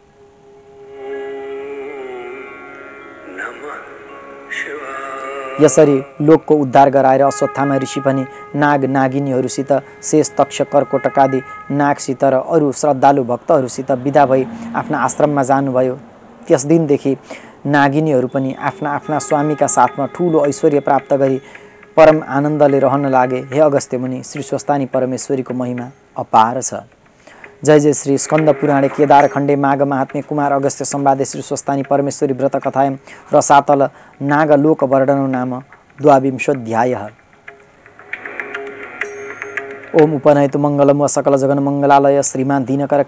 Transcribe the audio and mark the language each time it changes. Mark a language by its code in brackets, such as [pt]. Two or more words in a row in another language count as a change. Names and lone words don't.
[ne] यसरी लोकको उद्धार गराएर अश्वत्थामा ऋषि पनि नाग नागिनीहरूसित शेष, तक्ष, कर्कोटक आदि नागसित र अरू श्रद्धालु भक्तहरूसित विदा भई आफ्ना आश्रममा जानुभयो। त्यस दिनदेखि नागिनीहरू पनि आफ्ना आफ्ना स्वामीका साथमा ठूलो ऐश्वर्य प्राप्त गरी परम आनन्दले रहन लागे। हे अगस्त्य मुनि, श्री स्वस्तानी परमेश्वरीको महिमा अपार छ। [sa] जय जय श्री स्कंद पुराणे केदार खंडे माघ महात्म्य कुमार अगस्त्य संवादे श्री स्वस्तानी परमेश्वरी व्रत कथायं रसातल नागलोक वर्णनो नाम 22 ओम उपनयतु मंगलम व सकल जगन मंगलालय श्रीमान दीनकर